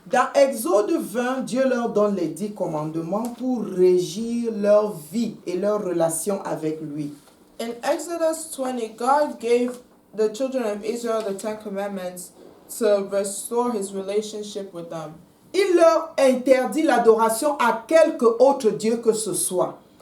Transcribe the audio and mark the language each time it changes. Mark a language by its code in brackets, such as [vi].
[fr] Dans Exode 20, Dieu leur donne les 10 commandements pour régir leur vie et leur relation avec lui. [en] In Exodus 20, God gave the children of Israel the 10 commandments to restore His relationship with them. [fr] Il leur interdit l'adoration à quelque autre Dieu que ce soit.